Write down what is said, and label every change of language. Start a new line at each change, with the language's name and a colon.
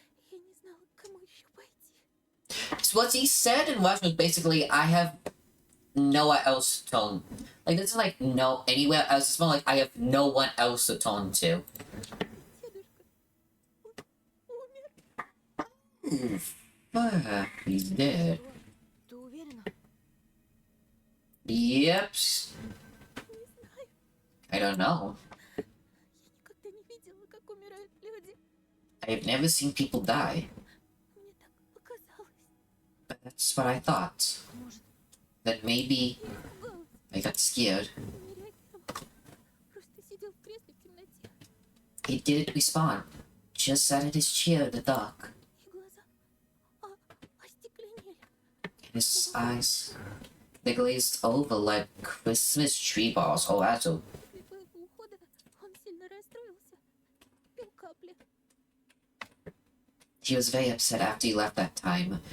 Russian: Я не знала, к кому еще пойти.
English: So what he said in Russian was basically, I have nowhere else to turn. Like, this is like no anywhere else. It's more like I have no one else to turn to.
Russian: Дедушка умер.
English: Fuck, he's dead.
Russian: Ты уверена?
English: Yep.
Russian: Не знаю.
English: I don't know.
Russian: Я никогда не видела, как умирают люди.
English: I've never seen people die.
Russian: Мне так показалось.
English: But that's what I thought.
Russian: Может,
English: That maybe
Russian: я испугалась.
English: I got scared.
Russian: Не реагировал. Просто сидел в кресле в темноте.
English: He didn't respond. Just sat in his chair in the dark.
Russian: И глаза остекленели.
English: His eyes, they glazed over like Christmas tree balls. Oh, that's a...
Russian: После твоего ухода он сильно расстроился. Пил капли.
English: He was very upset after you left that time.